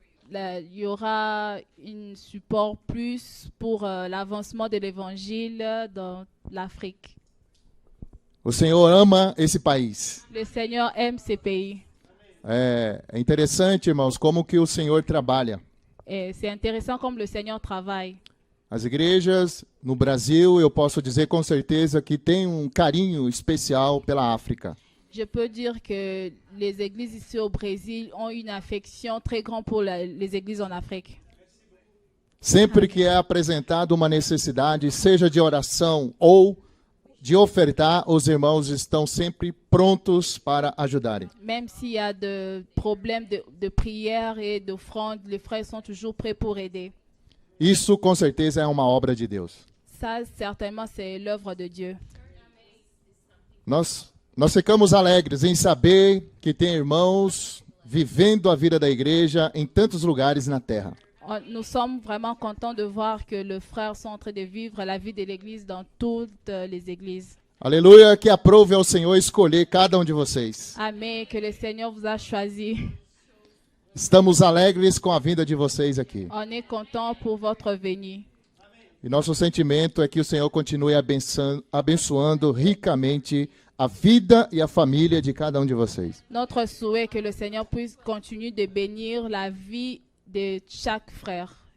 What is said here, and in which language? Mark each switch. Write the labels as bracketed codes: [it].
[fr] il y aura un support plus pour l'avancement de l'évangile dans l'Afrique. [pt] O Senhor ama esse país. [fr] Le Seigneur aime ces pays. [pt] É interessante, irmãos, como que o Senhor trabalha. [fr] C'est intéressant comme le Seigneur travaille. [pt] As igrejas no Brasil, eu posso dizer com certeza que tem um carinho especial pela África. [fr] Je peux dire que les églises ici au Brésil ont une affection très grande pour les églises en Afrique. [pt] Sempre que é apresentada uma necessidade, seja de oração ou de ofertar, os irmãos estão sempre prontos para ajudarem. [fr] Même s'il y a des problèmes de prière et d'offrande, les frères sont toujours prêts pour aider. [pt] Isso com certeza é uma obra de Deus. [fr] Ça, certainement, c'est l'œuvre de Dieu. [pt] Nós ficamos alegres em saber que tem irmãos vivendo a vida da igreja em tantos lugares na terra. [fr] Nous sommes vraiment contents de voir que les frères sont en train de vivre la vie de l'Église dans toutes les églises. [pt] Aleluia, que aprove ao Senhor escolher cada um de vocês. [fr] Amém, que le Seigneur vous a choisi. [pt] Estamos alegres com a vinda de vocês aqui. [fr] On est content pour votre venue. [pt] E nosso sentimento é que o Senhor continue abençoando ricamente a vida e a família de cada um de vocês. [fr] Notre souhait est que le Seigneur puisse continuer de bénir la vie de chaque frère.